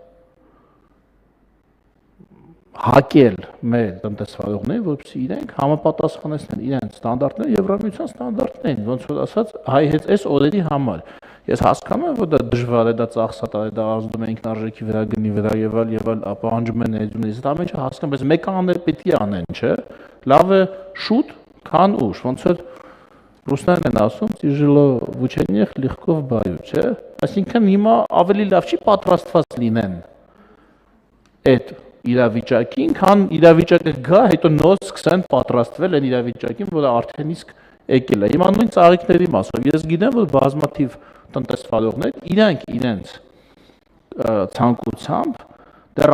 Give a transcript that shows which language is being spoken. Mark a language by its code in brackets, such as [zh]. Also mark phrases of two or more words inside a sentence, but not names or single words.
[hy] հակել մեր տնտեսվարողներին, որպեսզի իրենք համապատասխանեցնեն իրենց ստանդարտները Եվրամիության ստանդարտներին, ոնց որ ասած, հայ հետ այս օրերի համար։ Ես հասկանում եմ, որ դա դժվար է, դա ծախսատար է, դա ազդում է ինքնարժեքի վրա, գնի վրա եւ այլ, պահանջում է ներդրումներից, դա ամենը հասկանում, բայց մեկը անել պետք է անեն, չէ՞։ Լավ է շուտ, քան ուշ, ոնց որ ռուսներն են ասում, [ru] тяжело в учениях, легко в бою, [hy] չէ՞։ Այսինքն հիմա ավելի լավ չի պատրաստված լինեն այդ իրավիճակին, քան իրավիճակը գա, հետո նոր սկսեն պատրաստվել այն իրավիճակին, որը արդեն իսկ եկել է։ Հիմա նույն ծաղիկների մասով ես գիտեմ, որ բազմաթիվ տնտեսվարողներ իրենց ցանկությամբ դեռ